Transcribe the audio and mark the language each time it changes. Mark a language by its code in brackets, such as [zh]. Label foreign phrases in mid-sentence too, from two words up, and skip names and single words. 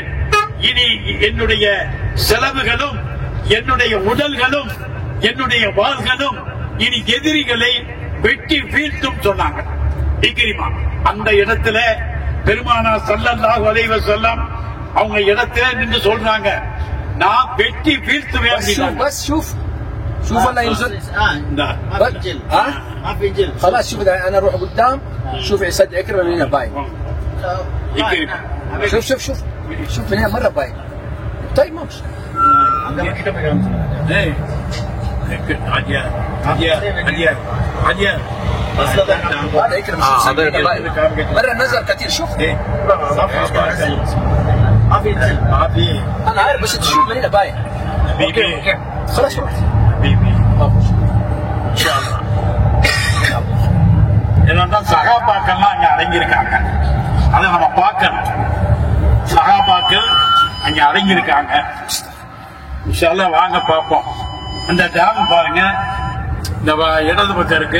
[ta] இனி என்னுடைய செலவுகளும் என்னுடைய உடல்களும் என்னுடைய வாள்களும் இனி எதிரிகளை வெட்டி வீழ்த்தும் சொன்னாங்க இக்ரிமா. அந்த இடத்துல பெருமானார் [ar] صلى الله عليه وسلم [ta] அவங்க இடத்துல நின்று சொல்றாங்க, நான் வெட்டி வீழ்த்துவேன். [ar] شوف الله ينزل ما في جل خلاص. شوف اذا انا اروح قدام شوف يصدق اكرم من هنا باين. شوف من هنا مره باين. طيب ماشي عندنا كده بيرامز ايه عجيب اصلا هذا اكرم مره نزل كثير. شوف ما في جل ما في. انا عارف بس تشوف من هنا باين. اوكي خلاص [ta] சகாபாக்கள்லாம் அங்க அடங்கியிருக்காங்க. அதை நம்ம பார்க்கணும். சகாபாக்கள் அங்க அடங்கியிருக்காங்க. [ar] إن شاء الله [ta] வாங்க பார்ப்போம். அந்த டேம் பாருங்க, இந்த இடது பக்கம் இருக்கு.